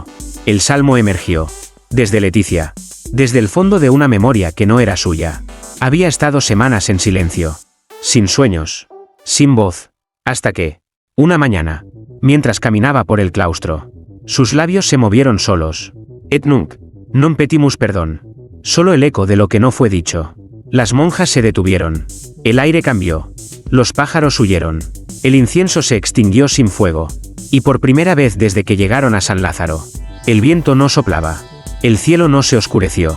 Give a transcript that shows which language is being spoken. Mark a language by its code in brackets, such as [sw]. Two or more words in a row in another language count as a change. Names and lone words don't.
[es] El salmo emergió. Desde Leticia. Desde el fondo de una memoria que no era suya. Había estado semanas en silencio. Sin sueños. Sin voz. Hasta que, una mañana, mientras caminaba por el claustro, sus labios se movieron solos. [la] Et nunc non petimus perdón. [es] Solo el eco de lo que no fue dicho. Las monjas se detuvieron. El aire cambió. Los pájaros huyeron. El incienso se extinguió sin fuego. Y por primera vez desde que llegaron a San Lázaro, el viento no soplaba. El cielo no se oscureció.